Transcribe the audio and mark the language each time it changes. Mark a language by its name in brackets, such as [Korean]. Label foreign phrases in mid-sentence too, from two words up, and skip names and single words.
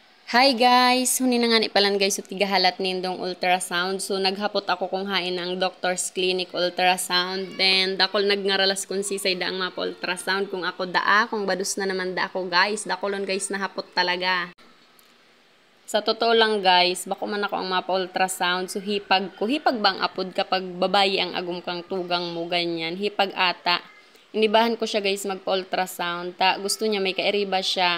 [English] Hi guys! [Bikol] Huni na nga ni palan guys so tigahalat nindong ultrasound. So naghapot ako kung hain ang Doctor's Clinic ultrasound. Then dakol nagngaralas kung sisay daang mapa ultrasound kung ako daa. Kung badus na naman da ako guys. Dakolon guys nahapot talaga. [Filipino] Sa totoo lang [Bikol] guys, bako man ako ang mapa ultrasound. So hipag ko. Hipag bang apod kapag babayi ang agum kang tugang mo ganyan. Hipag ata. Inibahan ko siya guys magpa ultrasound. Gusto niya may kairiba siya.